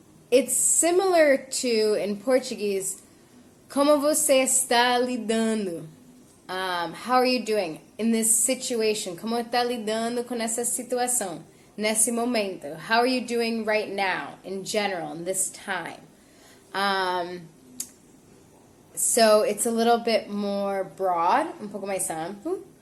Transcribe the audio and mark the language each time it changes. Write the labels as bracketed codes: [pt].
[en] It's similar to, in Portuguese, [pt] como você está lidando? [en] How are you doing in this situation? [pt] Como está lidando com essa situação? Nesse momento. [en] How are you doing right now, in general, in this time? So it's a little bit more broad, [pt] un poco mais amplo.